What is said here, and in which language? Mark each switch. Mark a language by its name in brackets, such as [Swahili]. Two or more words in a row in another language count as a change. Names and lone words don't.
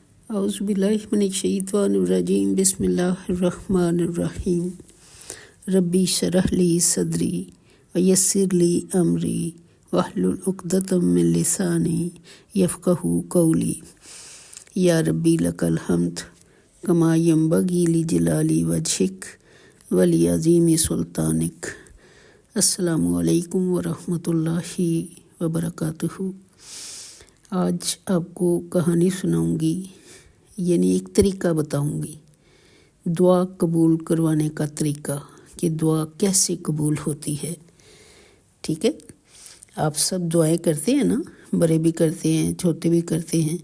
[Arabic] أعوذ بالله من الشيطان الرجيم بسم الله الرحمن الرحيم رب اشرح لي صدري ويسر لي أمري واحلل عقدة من لساني يفقهوا قولي يا ربي لك الحمد كما ينبغي لجلال وجهك ولعظيم سلطانك. السلام عليكم ورحمة الله وبركاته. [Hindi] आज आपको कहानी सुनाऊंगी, यानी एक तरीका बताऊंगी दुआ कबूल करवाने का तरीका कि दुआ कैसे कबूल होती है। ठीक है, आप सब दुआएं करते हैं ना, बड़े भी करते हैं, छोटे भी करते हैं।